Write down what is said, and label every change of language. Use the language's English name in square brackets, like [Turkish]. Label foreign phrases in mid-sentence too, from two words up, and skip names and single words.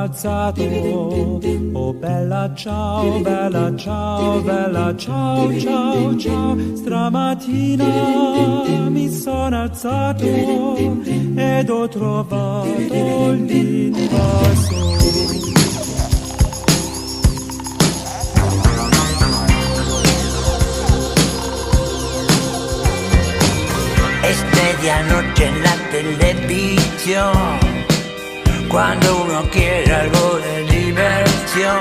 [Italian] alzato, oh bella ciao, bella ciao, bella ciao, ciao, ciao. Stramattina mi sono alzato ed ho trovato l'invasore. [Spanish] Es medianoche en la televisión, cuando uno quiere algo de diversión.